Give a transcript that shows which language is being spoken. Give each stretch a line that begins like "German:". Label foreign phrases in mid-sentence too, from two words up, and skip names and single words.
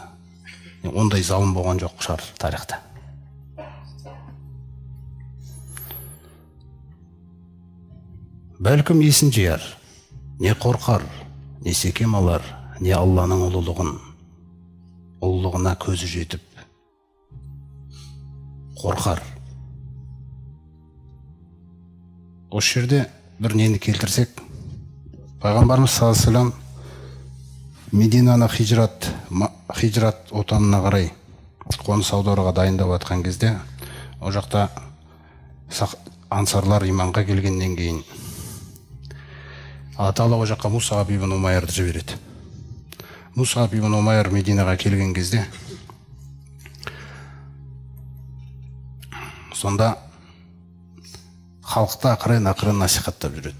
Kazakh: Ондай залым болған жоқ шығар тарихта. Бәлкім есін жияр, не қорқар, не секем алар, не Алланың ұлылығына көзі жетіп қорқар. Осы жерде бір нені келтірсек, Пайғамбарымыз
Arabic: صلى الله عليه وسلم
Kazakh: Мединаны хижрат отанына қарай қоныс аударуға дайындап жатқан кезде, ол жақта ансарлар иманға келгеннен кейін Алла Тағала ол жаққа Мусаб ибн Умайрды жібереді. Мусаб ибн Умайр Мединаға келген кезде, сонда халықты ақырын насихаттап жүреді.